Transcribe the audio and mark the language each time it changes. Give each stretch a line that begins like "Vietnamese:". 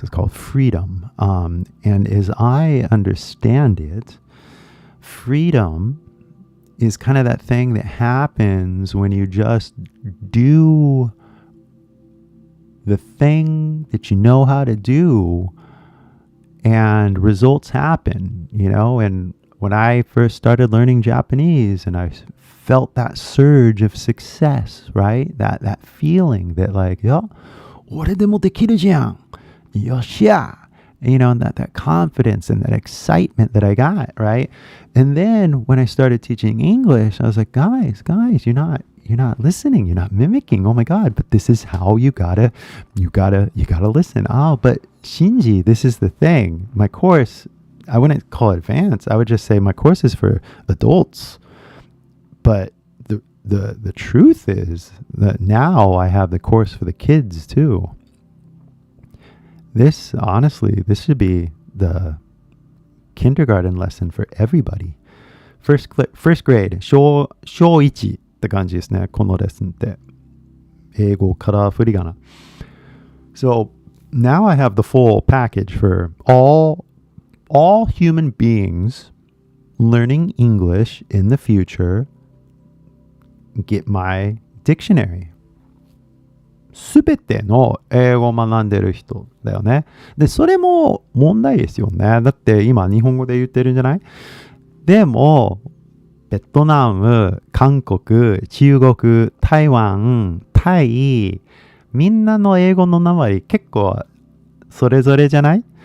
English: It's called freedom. And as I understand it, freedom is kind of that thing that happens when you just do the thing that you know how to do and results happen, and when I first started learning Japanese and I felt that surge of success, right? That feeling that like,
Japanese: 俺でもできるじゃん。よっしゃ。
English: and that confidence and that excitement that I got, right? And then when I started teaching English, I was like, guys, you're not listening, you're not mimicking. Oh my God, but this is how you gotta listen. Oh, but Shinji, this is the thing. My course, I wouldn't call it advanced. I would just say my course is for adults. But the truth is that now I have the course for the kids too. This should be the kindergarten lesson for everybody. First grade,
Japanese: 小1って感じですね、このレッスンって。英語から振り仮名。
English: So now I have the full package for all human beings learning English in the future. Get my dictionary.
Japanese: すべての英語を学んでる人だよね。で、それも問題ですよね。だって今日本語で言ってるんじゃない？でも、ベトナム、韓国、中国、台湾、タイ、みんなの英語の名前結構それぞれじゃない？